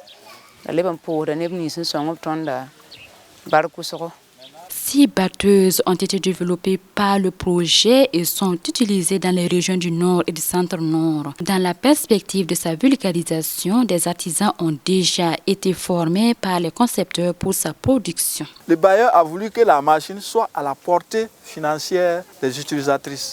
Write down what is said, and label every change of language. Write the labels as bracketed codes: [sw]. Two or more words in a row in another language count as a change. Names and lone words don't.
[fr] La leban po de nebni sun song of tonda barku so. 6 batteuses ont été développées par le projet et sont utilisées dans les régions du Nord et du Centre-Nord. Dans la perspective de sa vulgarisation, des artisans ont déjà été formés par les concepteurs pour sa production. Le bailleur a voulu que la machine soit à la portée financière des utilisatrices.